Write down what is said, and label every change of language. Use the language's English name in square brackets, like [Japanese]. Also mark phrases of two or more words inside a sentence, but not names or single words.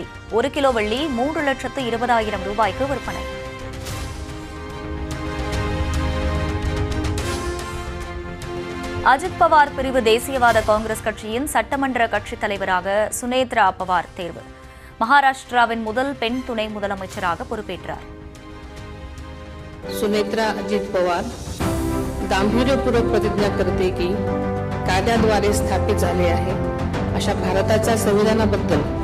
[Tamil] 1 கிலோ வெள்ளி 3,20,000 ரூபாய்க்கு விற்பனை. அஜித் பவார் பிரிவு தேசியவாத காங்கிரஸ் கட்சியின் சட்டமன்ற கட்சித் தலைவராக சுனேத்ரா பவார் தேர்வு. மகாராஷ்டிராவின் முதல் பெண் துணை முதலமைச்சராக பொறுப்பேற்றார். [Marathi] सुनेत्रा अजित पवार गांभीर्यपूर्वक प्रतिज्ञा करते की कायद्याद्वारे स्थापित झाले आहे अशा भारताच्या संविधानाबद्दल